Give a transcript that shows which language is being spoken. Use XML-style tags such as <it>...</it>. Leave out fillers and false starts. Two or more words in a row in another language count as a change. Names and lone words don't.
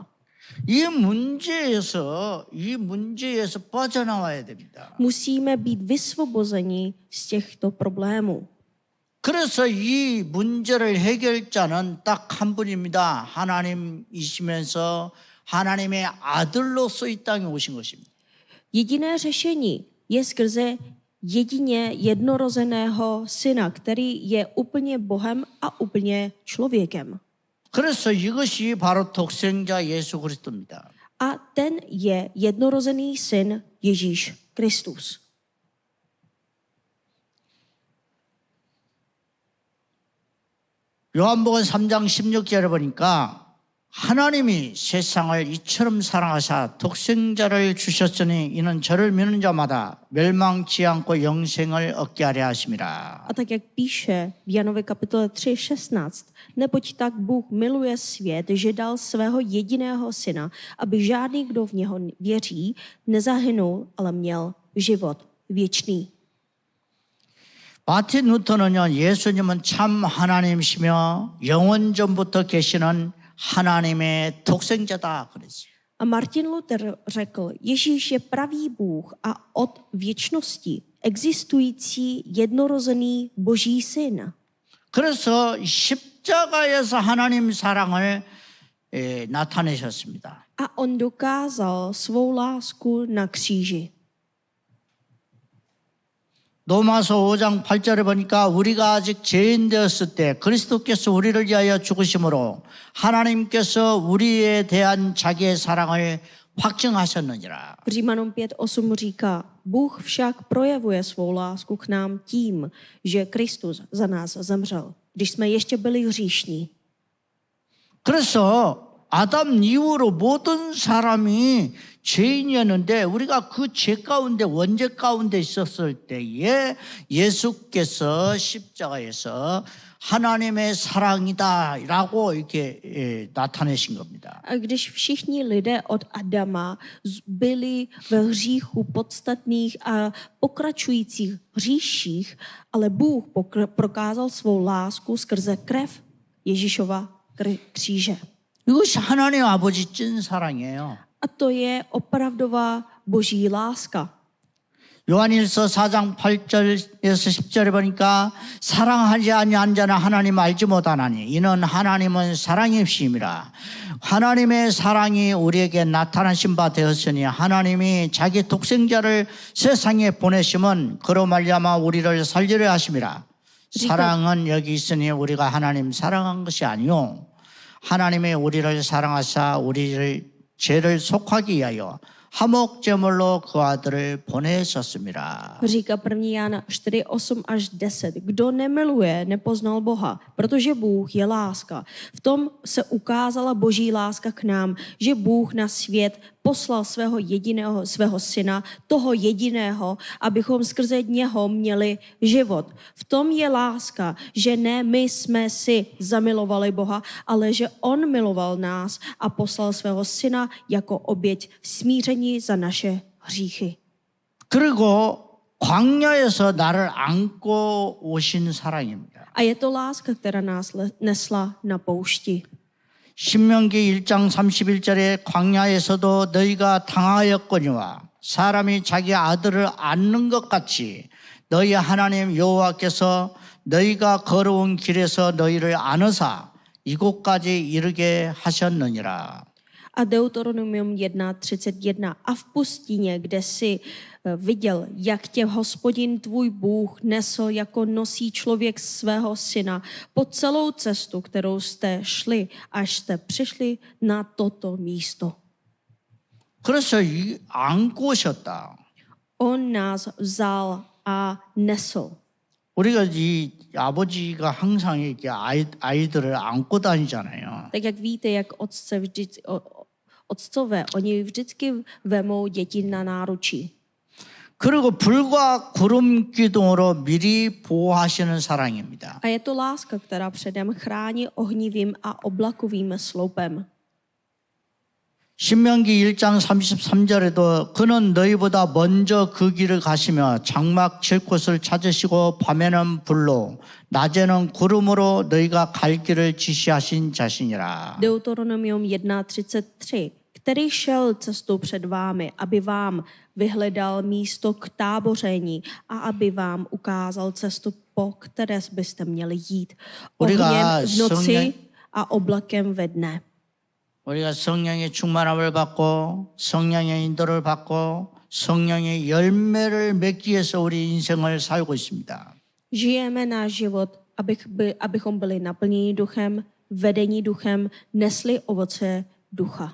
<ko>이 문제에서 빠져나와야 됩니다.</ko> <cs>Musíme být vysvobozeni z těchto problémů.</cs> <ko>그래서 이 문제를 해결자는 딱 한 분입니다. 하나님이시면서 하나님의 아들로서 이 땅에 오신 것입니다.</ko> <cs>Jediné řešení je skrze jedině jednorozeného syna, který je úplně Bohem a úplně člověkem.</cs> <ko>그래서 이것이 바로 독생자 예수 그리스도입니다.</ko> <cs>A ten je jednorozený syn Ježíš Kristus.</cs> <ko>요한복음 3장 16절에 보니까 하나님이 세상을 이처럼 사랑하사 독생자를 주셨으니 이는 저를 믿는 자마다 멸망치 않고 영생을 얻게 하려 하심이라.</ko> <cs>A tak jak píše v Janově kapitole 3:16, neboť tak Bůh miluje svět, že dal svého jediného syna, aby žádný, kdo v něho věří, nezahynul, ale měl život věčný.</cs> <ko>마틴 루터는요, 예수님은 참 하나님이시며 영원전부터 계시는 하나님의 독생자다 그랬어요.</ko> <cs>A Martin Luther řekl, Ježíš je pravý Bůh a od věčnosti existující jednorozený Boží syn.</cs> <ko>그래서 십자가에서 하나님 사랑을 나타내셨습니다.</ko> <cs>A on dokázal svou lásku na kříži.</cs> <ko>로마서 5장 8절에 보니까 우리가 아직 죄인 되었을 때 그리스도께서 우리를 위하여 죽으심으로 하나님께서 우리에 대한 자기의 사랑을 확증하셨느니라.</ko> <cs>V Římanům 5:8 říká, Bůh však projevuje svou lásku k nám tím, že Kristus za nás zemřel, když jsme ještě byli hříšní.</cs> <ko>그래서 아담 이후로 모든 사람이 죄인이었는데 우리가 그 죄 가운데 원죄 가운데 있었을 때에 예수께서 십자가에서 하나님의 사랑이다라고 이렇게 나타내신 겁니다.</ko> <cs>A když všichni lidé od Adama byli ve hříchu podstatných a pokračujících hříších, ale Bůh prokázal svou lásku skrze krev Ježíšova kříže.</cs> <ko>이것이 하나님 아버지 찐 사랑이에요.</ko> <cs>A to je opravdová boží láska.</cs> <ko>요한일서 4장 8절에서 10절에 보니까 사랑하지 아니한 자는 하나님 알지 못하나니 이는 하나님은 사랑이심이라. 하나님의 사랑이 우리에게 나타나신 바 되었으니 하나님이 자기 독생자를 세상에 보내심은 그로 말미암아 우리를 살리려 하심이라. 사랑은 여기 있으니 우리가 하나님 사랑한 것이 아니요 하나님이 우리를 사랑하사 우리를 죄를 속하기 위하여 화목제물로 그 아들을 보내셨습니다.</ko> <cs>Říká 1. Jana 4, 8 až 10. Kdo nemiluje, nepoznal Boha, protože Bůh je láska. V tom se ukázala boží láska k nám, že Bůh na svět poslal svého syna, toho jediného, abychom skrze něho měli život. V tom je láska, že ne my jsme si zamilovali Boha, ale že on miloval nás a poslal svého syna jako oběť smíření za naše hříchy.</cs> <ko>그리고 광야에서 나를 안고 오신 사랑입니다.</ko> <cs>A je to láska, která nás nesla na poušti.</cs> <ko>신명기 1장 31절에 광야에서도 너희가 당하였거니와 사람이 자기 아들을 안는 것 같이 너희 하나님 여호와께서 너희가 걸어온 길에서 너희를 안으사 이곳까지 이르게 하셨느니라.</ko> <cs>A Deuteronomium 1.31. A v pustině, kde si viděl, jak tě Hospodin tvůj Bůh nesl, jako nosí člověk svého syna, po celou cestu, kterou jste šli, až jste přišli na toto místo.</cs> <ko>그래서 안고 오셨다.</ko> <cs>On nás vzal a nesl.</cs> <ko>우리가 이 아버지가 항상 이렇게 아이들을 안고 다니잖아요.</ko> <cs>Tak jak víte, jak otcové, oni vždycky vemou děti na náručí.</cs> <ko>그리고 불과 구름 기둥으로 미리 보호하시는 사랑입니다.</ko> <cs>A je to láska, která předem chrání ohnivým a oblakovým sloupem.</cs> <ko>신명기 1장 33절에도 그는 너희보다 먼저 그 길을 가시며 장막 칠 곳을 찾으시고 밤에는 불로 낮에는 구름으로 너희가 갈 길을 지시하신 자신이라.</ko> <cs>Deuteronomium 1.33. Který šel cestou před vámi, aby vám vyhledal místo k táboření a aby vám ukázal cestu, po které byste měli jít. Ohněm v noci a oblakem ve dne.</cs> <ko>우리가 성령의 충만함을 받고 성령의 인도를 받고 성령의 열매를 맺기 위해서 우리 인생을 살고 있습니다.</ko> <cs>Žijeme náš život, abychom byli naplněni duchem, vedení duchem, nesli ovoce ducha.</cs>